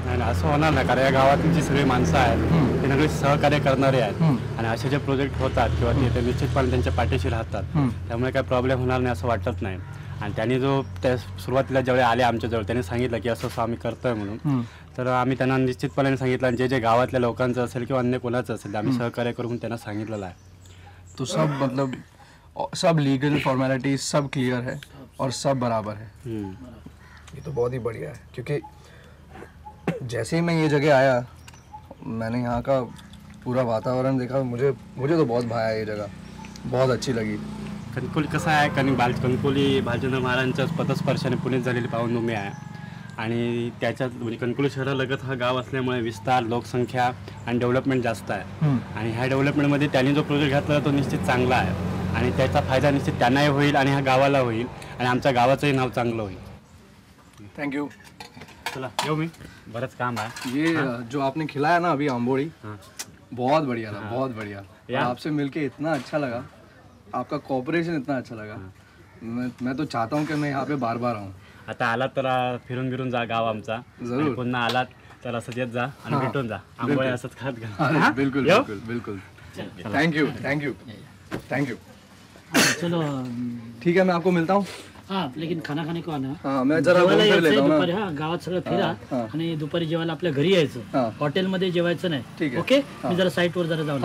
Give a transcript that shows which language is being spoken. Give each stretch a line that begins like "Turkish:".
Marathi: नाही असं होणार नाही कारण या गावातील जी सगळी माणसं आहेत ते सगळे सहकार्य करणारे आहेत आणि असे जे प्रोजेक्ट होतात किंवा ते निश्चितपणे त्यांच्या पाठीशी राहतात. त्यामुळे काही प्रॉब्लेम होणार नाही असं वाटत नाही. आणि त्यांनी जो त्या सुरुवातीला ज्यावेळी आले आमच्याजवळ त्यांनी सांगितलं की असं आम्ही करतोय म्हणून, तर आम्ही त्यांना निश्चितपणे सांगितलं आणि जे गावातल्या लोकांचं असेल किंवा अन्य कोणाचं असेल आम्ही सहकार्य करून त्यांना सांगितलेलं आहे.
Hindi: तो सब मतलब सब लीगल फॉर्मेलिटीज सब क्लियर है और सब बराबर है. ये तो बहुत ही बढ़िया है क्योंकि जैसे ही मैं ये जगह आया मैंने यहाँ का पूरा वातावरण देखा. मुझे तो बहुत भाया ये जगह, बहुत अच्छी लगी.
Marathi: कणकोली कसं आहे कणकोली भालचंद्र महाराजांच्या पथस्पर्शाने पुण्यात झालेली पावनभूमी आहे आणि त्याच्यात म्हणजे कणकोली शहरालगत हा गाव असल्यामुळे विस्तार, लोकसंख्या आणि डेव्हलपमेंट जास्त आहे. आणि ह्या डेव्हलपमेंटमध्ये त्यांनी जो प्रोजेक्ट घातला तो निश्चित चांगला आहे आणि त्याचा फायदा निश्चित त्यांनाही होईल आणि ह्या गावाला होईल आणि आमच्या गावाचंही नाव चांगलं होईल.
English: Thank you.
Marathi: चला येऊ मी, बरंच काम आहे.
Hindi: ये जो आपने खिलाया ना अभी आंबोड़ी, बहुत बढ़िया था, बहुत बढ़िया. आपसे मिलके इतना अच्छा लगा, आपका कोऑपरेशन इतना अच्छा लगा. मैं तो चाहता हूँ कि मैं यहाँ पे बार बार आऊँ.
Marathi: आता आलात तर फिरून जा गाव आमचा.
Hindi: जरूर.
Marathi: पुन्हा आलात तर असंच येत जा आणि भेटून जा. आंबोळे असंच खात घ्या.
Hindi: बिल्कुल बिल्कुल बिल्कुल. Thank you thank you thank you. चलो ठीक है, मैं आपको मिलता हूँ. हाँ, लेकिन खाना खाने को आना. हाँ, मैं जरा घूम फिर लेता हूँ
Marathi: दुपारी.
Hindi: ना.
Marathi: हा, गावात सगळं फिरा आणि दुपारी जेवायला आपल्या घरी यायचं, हॉटेलमध्ये जेवायचं नाही. ठीक आहे. ओके, मी जरा साईटवर जरा जाऊन.